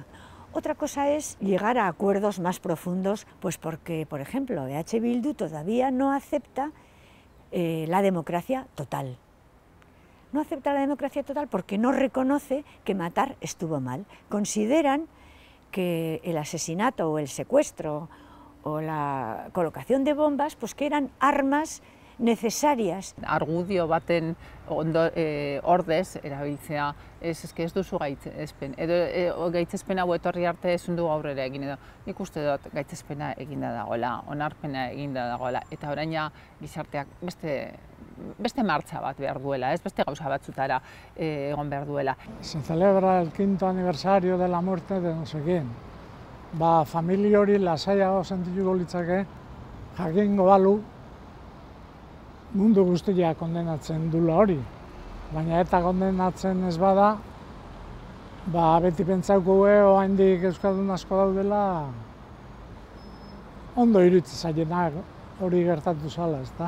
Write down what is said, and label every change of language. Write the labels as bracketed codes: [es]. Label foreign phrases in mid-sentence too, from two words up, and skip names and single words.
[es] Otra cosa es llegar a acuerdos más profundos, pues porque, por ejemplo, EH Bildu todavía no acepta la democracia total. No acepta la democracia total porque no reconoce que matar estuvo mal. Consideran que el asesinato o el secuestro o la colocación de bombas, pues que eran armas necesarias. [eu] Argudio baten ordez erabiltzea, ez duzu gaitzespen, edo gaitzespen hau etorri arte ezin du aurrera egin edo. Nik uste dut gaitzespena eginda dagoela, onarpena eginda dagoela, eta oraina gizarteak beste martxa bat behar duela, beste gauza batzutara egon behar duela. [es] Se celebra el 5º aniversario de la muerte de no sé quién. [eu] Familia hori lasaiago sentituko litzake, jakingo balu, mundu guztia kondenatzen dula hori. Baina eta kondenatzen ez bada, beti pentsauko oraindik euskaldun asko daudela, ondo iruditzen zaienak hori gertatu zala, ezta?